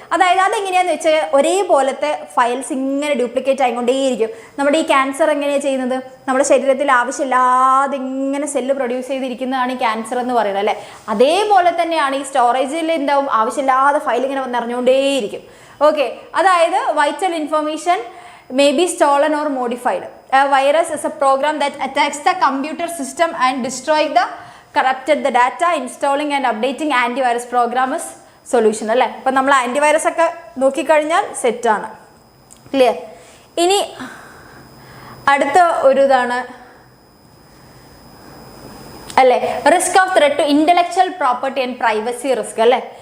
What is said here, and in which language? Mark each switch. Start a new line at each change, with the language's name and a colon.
Malayalam: അതായത് അതെങ്ങനെയാണെന്ന് വെച്ചാൽ ഒരേപോലത്തെ ഫയൽസ് ഇങ്ങനെ ഡ്യൂപ്ലിക്കേറ്റ് ആയിക്കൊണ്ടേയിരിക്കും. നമ്മുടെ ഈ ക്യാൻസർ എങ്ങനെയാണ് ചെയ്യുന്നത്, നമ്മുടെ ശരീരത്തിൽ ആവശ്യമില്ലാതെ ഇങ്ങനെ സെല്ല് പ്രൊഡ്യൂസ് ചെയ്തിരിക്കുന്നതാണ് ഈ ക്യാൻസർ എന്ന് പറയുന്നത് അല്ലേ. അതേപോലെ തന്നെയാണ് ഈ സ്റ്റോറേജിൽ എന്താവും, ആവശ്യമില്ലാതെ ഫയൽ ഇങ്ങനെ നിറഞ്ഞുകൊണ്ടേയിരിക്കും.
English: okay,
Malayalam: അതായത്
English: Vital information may be stolen or modified. A virus is a program that attacks the computer system and destroys the corrupted the data. Installing and updating antivirus program is solution
Malayalam: അല്ലേ. അപ്പം നമ്മൾ antivirus ഒക്കെ നോക്കിക്കഴിഞ്ഞാൽ സെറ്റാണ്. Clear? ഇനി അടുത്ത ഒരു ഇതാണ് അല്ലേ,
English: Risk of threat to intellectual property and privacy risk അല്ലേ.